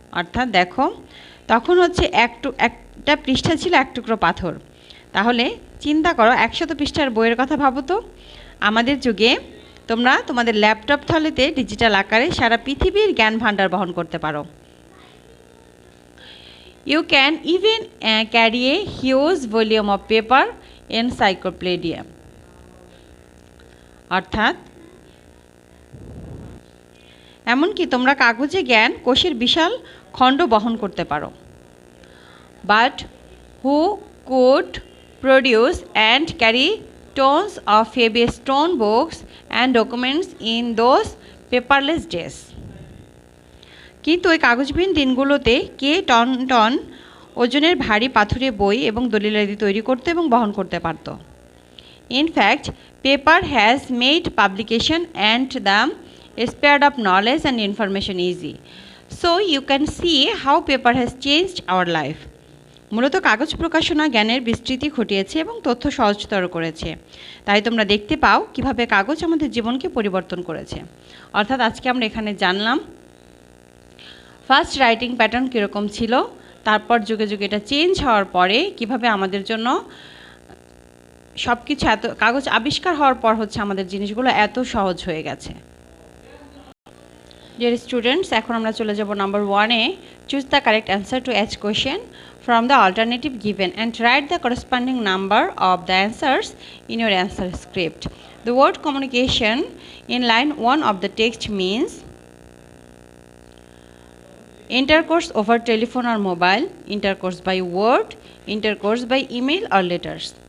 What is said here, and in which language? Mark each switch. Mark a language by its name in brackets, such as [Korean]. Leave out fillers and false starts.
[Bangla] অর্থাৎ দেখো, তখন হচ্ছে একটা পৃষ্ঠা ছিল এক টুকরো পাথর। তাহলে চিন্তা করো, 100 পৃষ্ঠার বইয়ের কথা ভাবো তো। আমাদের যুগে তোমরা তোমাদের ল্যাপটপ থলেতে ডিজিটাল আকারে সারা পৃথিবীর জ্ঞান ভাণ্ডার বহন করতে পারো। [English] You can even carry a huge volume of paper encyclopedia. [Bangla] অর্থাৎ এমনকি তোমরা কাগজে জ্ঞান কোষের বিশাল খণ্ড বহন করতে পারো। [English] But who could produce and carry tons of heavy stone books and documents in those paperless days. [Bangla] কিন্তু ওই কাগজবিহীন দিনগুলোতে কে টন টন ওজনের ভারী পাথুরে বই এবং দলিলাদি তৈরি করতে এবং বহন করতে পারত? [English] In fact paper has made publication and the spread of knowledge and information easy. So you can see how paper has changed our life. [Bangla] মূলত কাগজ প্রকাশনা জ্ঞানের বিস্তৃতি ঘটিয়েছে এবং তথ্য সহজতর করেছে। তাই তোমরা দেখতে পাও কিভাবে কাগজ আমাদের জীবনকে পরিবর্তন করেছে। অর্থাৎ আজকে আমরা এখানে জানলাম [English] first writing pattern [Bangla] কীরকম ছিল, তারপর যুগে যুগে এটা চেঞ্জ হওয়ার পরে কিভাবে আমাদের জন্য সব কিছু এত কাগজ আবিষ্কার হওয়ার পর হচ্ছে আমাদের জিনিসগুলো এত সহজ হয়ে গেছে। [English] dear students, [Bangla] এখন আমরা চলে যাব number 1-এ। [English] Choose the correct answer to each question from the alternative given and write the corresponding number of the answers in your answer script. The word communication in line 1 of the text means intercourse over telephone or mobile, intercourse by word, intercourse by email or letters.